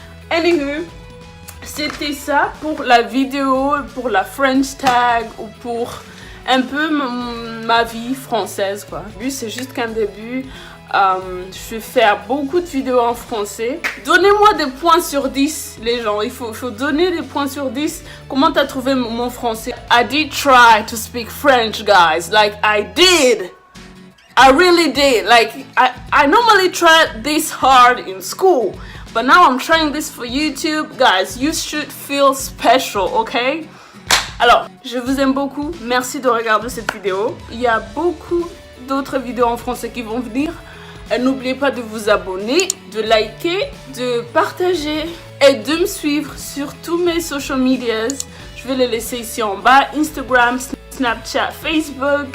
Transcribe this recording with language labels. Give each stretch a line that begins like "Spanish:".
French: Anywho, c'était ça pour la vidéo, pour la French tag ou pour un peu ma vie française, quoi. C'est juste qu'un début. Je vais faire beaucoup de vidéos en français. Donnez-moi des points sur 10, les gens. Il faut donner des points sur 10. Comment t'as trouvé mon français?
English: I did try to speak French, guys. Like, I did. I really did. Like, I normally try this hard in school. But now I'm trying this for YouTube. Guys, you should feel special, okay?
French: Alors, je vous aime beaucoup. Merci de regarder cette vidéo. Il y a beaucoup d'autres vidéos en français qui vont venir. N'oubliez pas de vous abonner, de liker, de partager et de me suivre sur tous mes
English: social medias.
French: Je vais les laisser ici en bas. Instagram, Snapchat, Facebook.